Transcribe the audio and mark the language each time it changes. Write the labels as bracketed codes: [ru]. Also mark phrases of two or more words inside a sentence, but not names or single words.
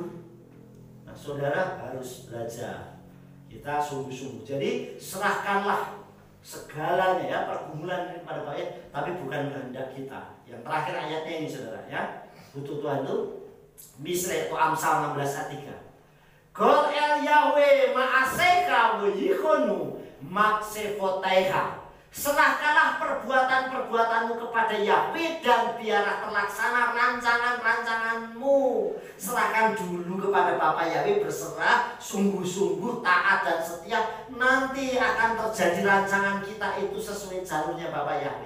[id] Nah, saudara harus belajar. Kita sungguh-sungguh. Jadi serahkanlah segalanya ya, pergumulan kepada Bapak, tapi bukan kehendak kita. Yang terakhir ayatnya ini saudara ya. Butuh Tuhan itu Misle itu Amsal 16 ayat 3. [he] Kol el Yahweh ma'aseka wa yikhonu maksefotaiha. [id] Serahkanlah perbuatan-perbuatanmu kepada Yahweh dan biarlah terlaksana rancangan-rancanganmu. Serahkan dulu kepada Bapa Yahweh, berserah, sungguh-sungguh, taat dan setia. Nanti akan terjadi rancangan kita itu sesuai jalurnya Bapa Yahweh.